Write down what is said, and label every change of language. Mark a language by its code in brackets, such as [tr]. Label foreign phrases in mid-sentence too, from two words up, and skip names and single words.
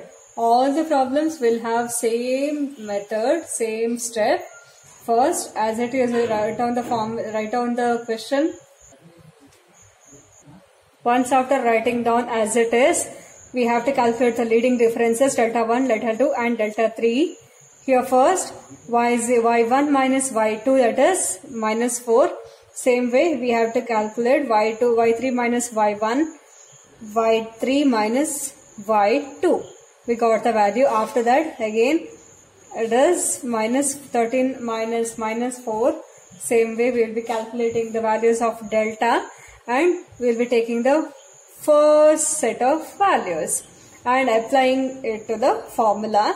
[en] All the problems will have same method, same step. First, as it is, write down the question. Once after writing down as it is, we have to calculate the leading differences delta 1, delta 2 and delta 3. Here first, y1 minus y2, that is minus 4. Same way we have to calculate y3 minus y1, y3 minus y2. We got the value. After that again it is minus 13 minus 4. Same way we will be calculating the values of delta and we will be taking the first set of values and applying it to the formula.